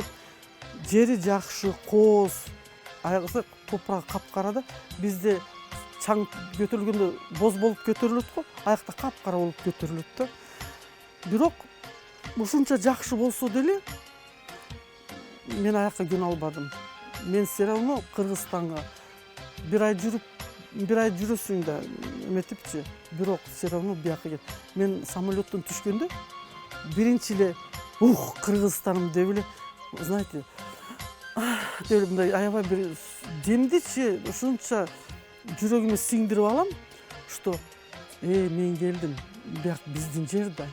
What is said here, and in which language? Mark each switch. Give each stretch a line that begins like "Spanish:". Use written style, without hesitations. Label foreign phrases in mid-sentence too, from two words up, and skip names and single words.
Kyrgyz: Жери жакшы, кооз, аягысы топурагы капкара да. Бизде чаң көтөрүлгөндө боз болуп көтөрүлөт го, аякта капкара болуп көтөрүлөт да. Бирок ушунча жакшы болсо деле мен аякка жөнө албадым. Мен
Russian: все равно
Kyrgyz: Кыргызстанга бир ай жүрөсүң да эметипчи, бирок
Russian: все равно
Kyrgyz: бияка кет. Мен самолеттон түшкөндө биринчи эле Кыргызстаным деп эле, знаете, деп эле мындай аябай бир демдичи ушунча жүрөгүмө сиңдирип алам, что мен келдим, бияк биздин жер да.